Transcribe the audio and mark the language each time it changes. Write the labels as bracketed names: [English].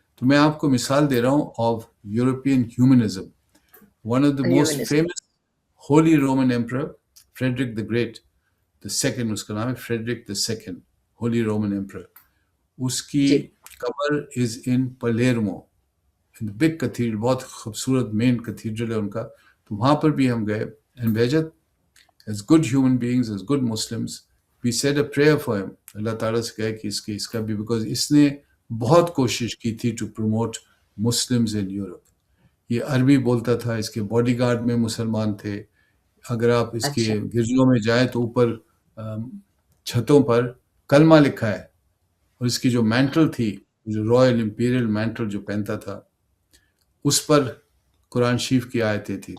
[Urdu] تو میں آپ کو مثال دے رہا ہوں [English] Of European humanism. One of the most famous holy Roman emperor Frederick the great the second, [Urdu] اس کا نام ہے [English] Frederick the second, holy Roman emperor. [Urdu] اس کی قبر [English] is in Palermo big cathedral, [Urdu] بہت خوبصورت مین کتھیڈرل ہے ان کا. تو وہاں پر بھی ہم گئے. [English] And بہجت as good human beings, as good Muslims, we said a prayer for him. [Urdu] اللہ تعالیٰ سے کہا کہ اس کا بھی، بیکاز اس نے بہت کوشش کی تھی [English] To promote Muslims in Europe. [Urdu] یہ عربی بولتا تھا، اس کے باڈی گارڈ میں مسلمان تھے. اگر آپ اس کے گرجوں میں جائیں تو اوپر چھتوں پر کلمہ لکھا ہے، اور اس کی جو مینٹل تھی، جو رائل امپیریل مینٹل جو پہنتا تھا، اس پر قرآن شریف کی آیتیں تھی.